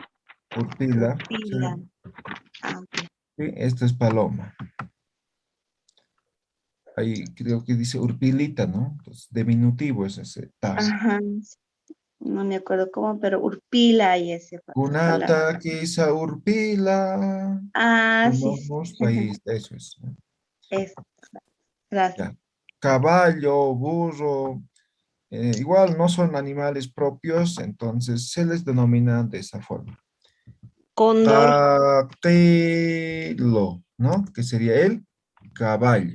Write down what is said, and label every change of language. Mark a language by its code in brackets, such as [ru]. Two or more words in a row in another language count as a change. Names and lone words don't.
[es] urpila. Sí, Pila. Ah, ok. sí, esto es paloma. ahí creo que dice urpilita, ¿no? Entonces, diminutivo es ese ta. Ajá. No me acuerdo cómo, pero Urpila y esa palabra. [ay] Kunata kisa urpila. [es] Ah, sí, sí. Somos país, eso es. ¿No? Es, gracias. Ya. Caballo, burro, igual no son animales propios, entonces se les denomina de esa forma. Cóndor. Caqelo, ¿no? Que sería el caballo.